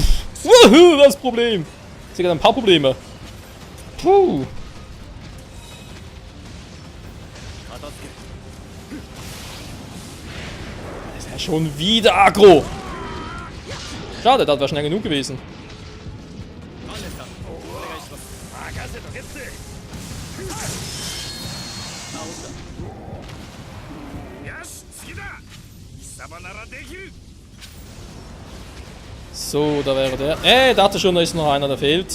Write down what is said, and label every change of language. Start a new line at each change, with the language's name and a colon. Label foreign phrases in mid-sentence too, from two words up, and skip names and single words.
German: Das Problem! Ich sehe gerade ein paar Probleme. Puh. Das ist ja schon wieder aggro. Schade, das wäre schnell genug gewesen.
Japanese: 任せとけって。よし次だ貴様ならできる
German: So, da wäre der. Dachte schon, da ist noch einer, der fehlt.